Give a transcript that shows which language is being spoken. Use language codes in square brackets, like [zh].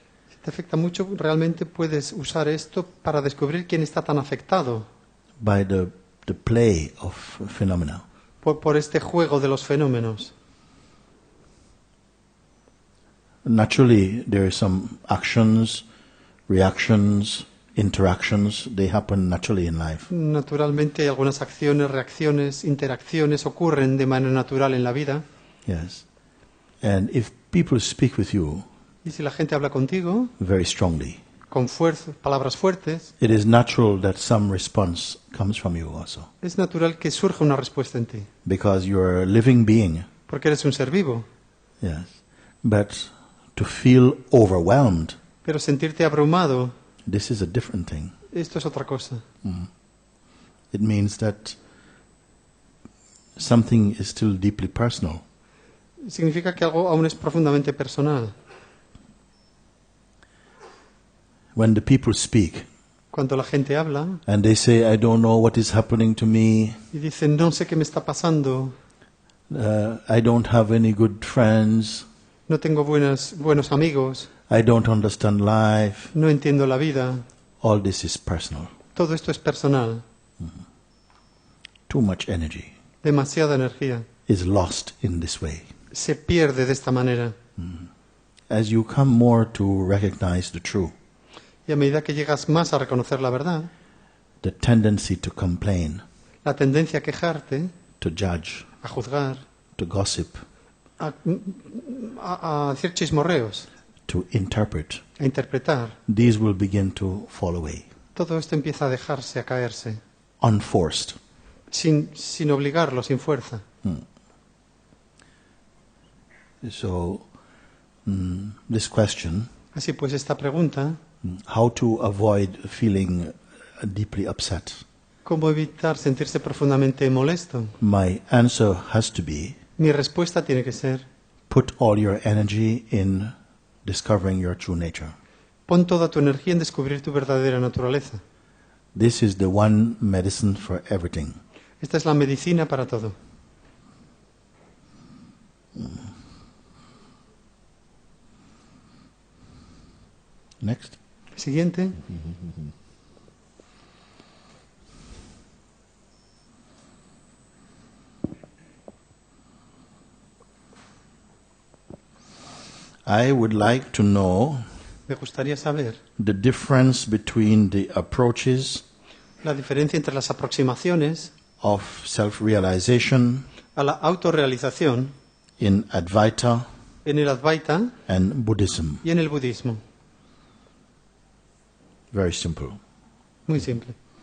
[es] si te afecta mucho, realmente puedes usar esto para descubrir quién está tan afectado [en] By the play of phenomena. [es] por este juego de los fenómenos. [en] Naturally, there are some actions, reactions, interactions. They happen naturally in life. [es] Naturalmente hay algunas acciones, reacciones, interacciones ocurren de manera natural en la vida. [en] Yes. And if people speak with you [es] Y si la gente habla contigo [en] very strongly, [es] con fuerza, palabras fuertes, [en] it is natural that some response comes from you also. [es] es natural que surja una respuesta en ti, [en] Because you're a living being. [es] porque eres un ser vivo. [en] Yes. But to feel overwhelmed, [es] Pero sentirte abrumado, [en] this is a different thing. [es] esto es otra cosa. [en] It means that something is still deeply personal. [es] Significa que algo aún es profundamente personal. [en] When the people speak [es] Cuando la gente habla [en] and they say, I don't know what is happening to me, [es] y dice, no sé qué me está pasando, [en] I don't have any good friends, [es] no tengo buenos amigos, [en] I don't understand life, [es] no entiendo la vida, [en] all this is personal. [es] todo esto es personal. [en] Too much energy [es] Demasiada energía [en] is lost in this way. [es] se pierde de esta manera. [en] As you come more to recognize the true, [es] Y a medida que llegas más a reconocer la verdad, [en] the tendency to complain, [es] la tendencia a quejarte, [en] to judge, [es] a juzgar, [en] to gossip, [es] a hacer chismorreos, [en] to interpret, [es] a interpretar, [en] these will begin to fall away, [es] todo esto empieza a dejarse, a caerse, [en] unforced. [es] sin obligarlo, sin fuerza. [en] So, this question, [es] Así pues, esta pregunta, [en] how to avoid feeling deeply upset, [es] ¿cómo evitar sentirse profundamente molesto? [en] my answer has to be, [es] Mi respuesta tiene que ser, [en] put all your energy in discovering your true nature. [es] pon toda tu energía en descubrir tu verdadera naturaleza. [en] This is the one medicine for everything. [es] Esta es la medicina para todo. [en] Next. [es] Siguiente. [en] I would like to know [es] Me gustaría saber [en] the difference between the approaches [es] la diferencia entre las aproximaciones [en] of self-realization [es] a la autorrealización [en] in Advaita [es] en el Advaita [en] and Buddhism. [es] y en el budismo. [en] Very simple. [es] Muy simple.